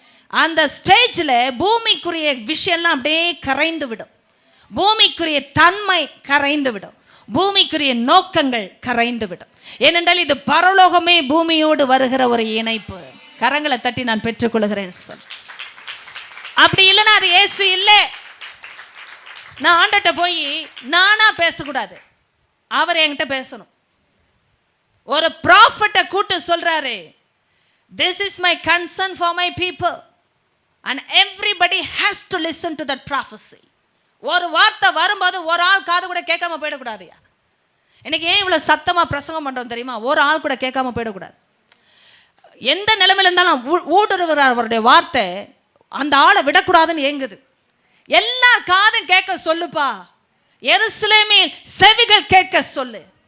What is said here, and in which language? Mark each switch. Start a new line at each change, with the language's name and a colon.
Tamil: அந்த ஸ்டேஜில் பூமிக்குரிய விஷயம்லாம் அப்படியே கரைந்து விடும், பூமிக்குரிய தன்மை கரைந்து விடும், பூமிக்குரிய நோக்கங்கள் கரைந்து விடும். ஏனென்றால் இது பரலோகமே பூமியோடு வருகிற ஒரு இணைப்பு. கரங்களை தட்டி நான் பெற்றுக்கொள்கிறேன் சொல். அப்படி இல்லைன்னா அது இயேசு இல்லை. நான் ஆண்டட்ட போய் நானா பேசக்கூடாது, அவர் என்கிட்ட பேசணும். ஒரு ப்ராஃபட்டை கூட்டு சொல்றாரு,
English: this is my concern for my people and everybody has to listen to that prophecy.
Tamil: ஒரு வார்த்தை வரும்போது ஒரு ஆள் காது கூட கேட்காம போயிடக்கூடாதுயா. எனக்கு ஏன் இவ்வளோ சத்தமாக பிரசங்கம் பண்ணுறோம் தெரியுமா? ஒரு ஆள் கூட கேட்காம போயிடக்கூடாது. எந்த நிலைமையில் இருந்தாலும் ஊடுருவார் அவருடைய வார்த்தை, அந்த ஆளை விடக்கூடாதுன்னு ஏங்குது. எல்லா காதும் கேட்க சொல்லுப்பா, எருசலேமில் செவிகள் கேட்க சொல்லு.